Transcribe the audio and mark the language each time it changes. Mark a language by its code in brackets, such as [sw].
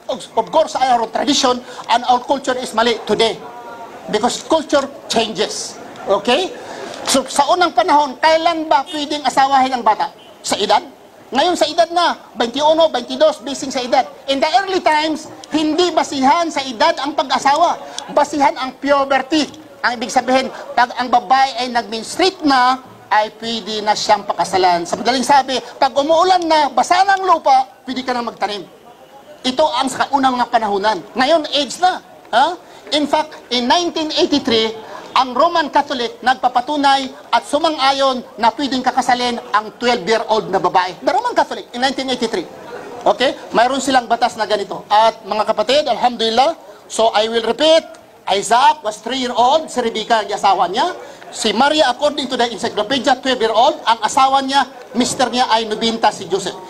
[en] Of course, our tradition and our culture is mali today. Because culture changes. Okay? [tl] So, sa unang panahon, kailan ba pwedeng asawahin ang bata? Sa edad? Ngayon sa edad na, 21, 22, basing sa edad. [en] In the early times, [tl] hindi basihan sa edad ang pag-asawa. Basihan ang puberty. Ang ibig sabihin, pag ang babae ay nag-menstruate na, ay pwede na siyang pakasalan. Sa madaling sabi, pag umuulan na, basa ng lupa, pwede ka na magtanim. Ito ang sa unang mga panahunan. Ngayon, age na. Ha? [en] In fact, in 1983, [tl] ang Roman Catholic nagpapatunay at sumang-ayon na pwedeng kakasalin ang 12-year-old na babae. [en] The Roman Catholic in 1983. Okay? Mayroon silang batas na ganito. [tl] At mga kapatid, alhamdulillah, [en] so I will repeat, Isaac was 3-year-old, [tl] si Rebecca ang asawa niya. Si Maria, [en] according to the encyclopedia, [tl] 12-year-old. Ang asawa niya, mister niya ay 90, si Joseph.